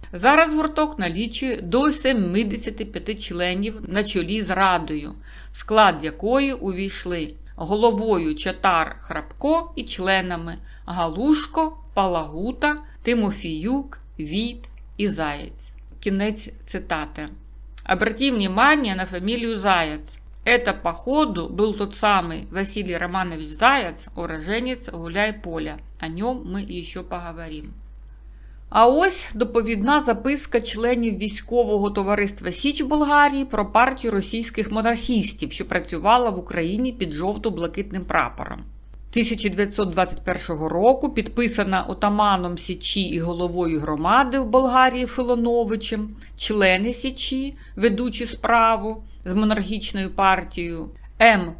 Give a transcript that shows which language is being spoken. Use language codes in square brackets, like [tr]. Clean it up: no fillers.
[uk] Зараз гурток налічує до 75 членів на чолі з радою, в склад якої увійшли головою Чотар Храпко і членами Галушко, Палагута, Тимофіюк, Віт і Заєць. Кінець цитати. [ru] Обратите внимание на фамилию Заяц. Это, походу, был тот самый Василий Романович Заяц, уроженец Гуляйполя. О нем мы еще поговорим. [uk] А ось доповідна записка членів військового товариства Січ Болгарії про партію російських монархістів, що працювала в Україні під жовто-блакитним прапором. 1921 року підписана отаманом Січі і головою громади в Болгарії Филоновичем, члени Січі, ведучи справу з монархічною партією М.